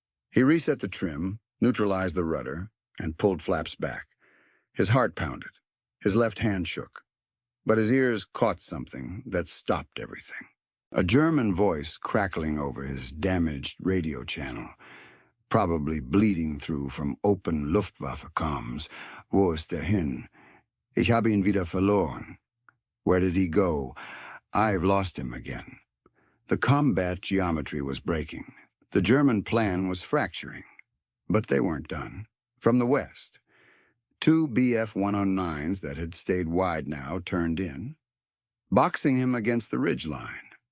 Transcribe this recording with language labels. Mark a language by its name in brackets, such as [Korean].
[English] He reset the trim, neutralized the rudder, and pulled flaps back. His heart pounded. His left hand shook. But his ears caught something that stopped everything. A German voice crackling over his damaged radio channel, probably bleeding through from open Luftwaffe comms. [German] Wo ist er hin? Ich habe ihn wieder verloren. [English] Where did he go? I've lost him again. The combat geometry was breaking. The German plan was fracturing. But they weren't done. From the west, 2 Bf-109s that had stayed wide now turned in, boxing him against the ridge line.